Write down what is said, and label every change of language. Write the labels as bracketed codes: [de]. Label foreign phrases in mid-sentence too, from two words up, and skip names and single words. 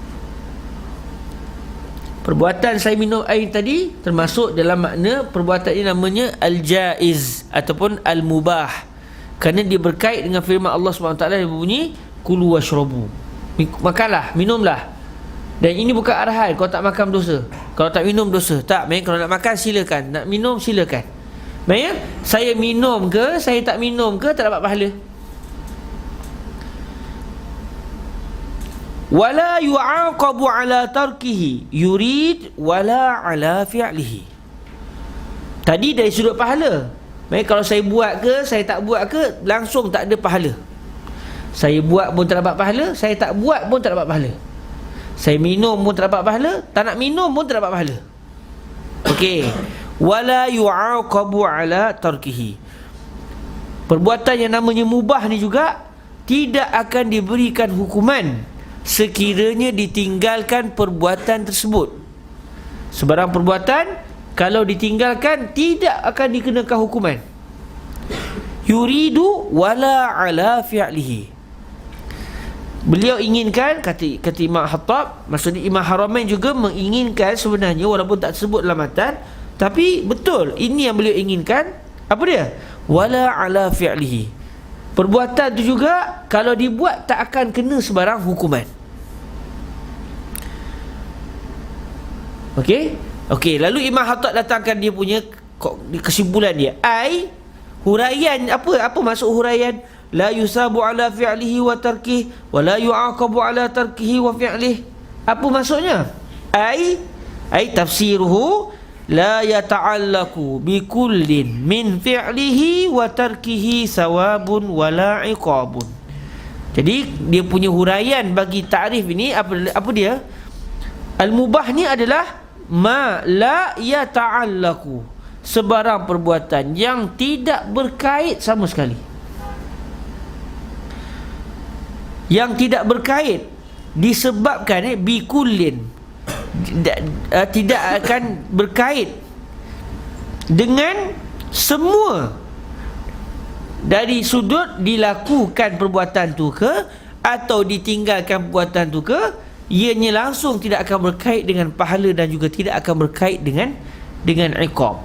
[ms] Perbuatan saya minum air tadi termasuk dalam makna perbuatan ini namanya al-jaiz ataupun al-mubah, kerana dia berkait dengan firman Allah SWT yang berbunyi [ar] كلوا واشربوا. [ms] Makanlah, minumlah. Dan ini bukan arahan kalau tak makan dosa, kalau tak minum dosa. Tak, kalau nak makan silakan, nak minum silakan. Maksudnya saya minum ke, saya tak minum ke, tak dapat pahala. [ar] ولا يعاقب على تركه، يريد ولا على فعله. [ms] Tadi dari sudut pahala, maksudnya kalau saya buat ke, saya tak buat ke, langsung tak ada pahala. Saya buat pun tak dapat pahala, saya tak buat pun tak dapat pahala. Saya minum pun tak dapat pahala, tak nak minum pun tak dapat pahala. Okey. [ar] ولا يعاقب على تركه. [ms] Perbuatan yang namanya mubah ni juga tidak akan diberikan hukuman sekiranya ditinggalkan perbuatan tersebut. Sebarang perbuatan kalau ditinggalkan tidak akan dikenakan hukuman. [ar] يريد ولا على فعله. [ms] Beliau inginkan, kata Imam Khattab, maksudnya Imam Haramain juga menginginkan sebenarnya, walaupun tak sebut dalam matan, tapi betul ini yang beliau inginkan. Apa dia? [ar] ولا على فعله. [ms] Perbuatan tu juga kalau dibuat tak akan kena sebarang hukuman. Okey? Okey, lalu Imam Khattab datangkan dia punya kesimpulan dia. Huraian apa maksud huraian? [ar] لا يثاب على فعله وتركه ولا يعاقب على تركه وفعله. [ms] Apa maksudnya? [ar] أي تفسيره لا يتعلق بكل من فعله وتركه ثواب ولا عقاب. [ms] Jadi dia punya huraian bagi takrif ini apa dia? Al-mubah ni adalah [ar] ما لا يتعلق, [ms] sebarang perbuatan yang tidak berkait sama sekali. Yang tidak berkait disebabkan bikullin, tidak akan berkait dengan semua dari sudut dilakukan perbuatan tu ke atau ditinggalkan perbuatan tu ke, ianya langsung tidak akan berkait dengan pahala dan juga tidak akan berkait dengan iqab.